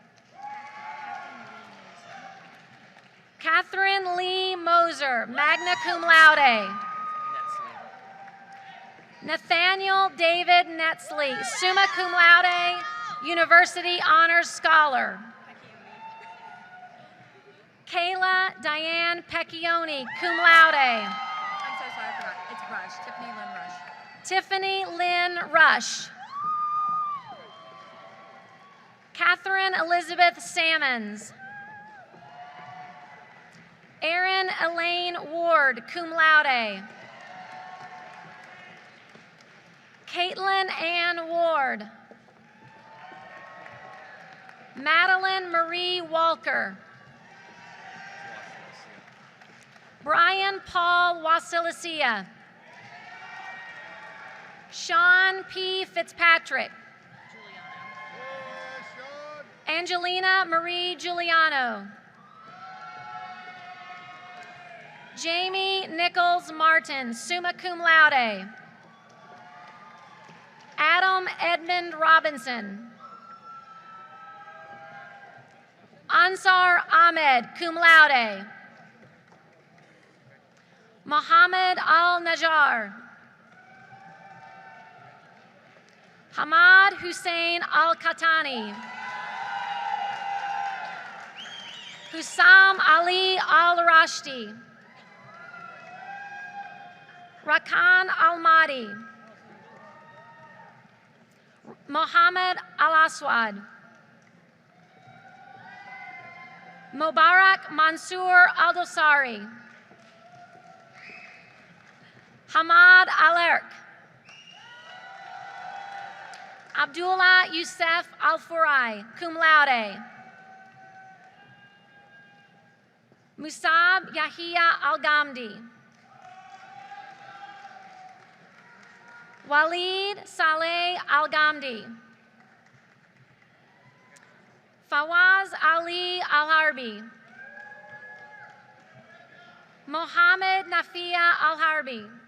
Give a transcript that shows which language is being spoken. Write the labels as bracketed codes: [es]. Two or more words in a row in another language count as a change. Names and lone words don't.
[en] Catherine Lee Moser, [la] magna cum laude. [en] Nathaniel David Netzley, [la] summa cum laude, [en] University Honors Scholar. Kayla Diane Pecchioni, [la] cum laude. [en] I'm so sorry, I forgot. It's Rush, Tiffany Lynn Rush. Tiffany Lynn Rush. Catherine Elizabeth Sammons. Erin Elaine Ward, [la] cum laude. [en] Caitlin Ann Ward. Madeline Marie Walker. Brian Paul Wasilicia. Sean P. Fitzpatrick. Angelina Marie Giuliano. Jamie Nichols Martin, [la] summa cum laude. [en] Adam Edmund Robinson. Ansar Ahmed, [la] cum laude. [en] Mohammed Al-Najjar. Hamad Hussein Al-Khatani. Hussam Ali Al-Rashdi. Rakan Al-Mahdi. Mohammed Al-Aswad. Mubarak Mansour Al-Dosari. Hamad Alerk. Abdullah Youssef Al-Furai, [la] cum laude. [en] Musab Yahia Al-Ghamdi. Walid Saleh Al-Ghamdi. Fawaz Ali Al-Harbi. Mohammed Nafia Al-Harbi.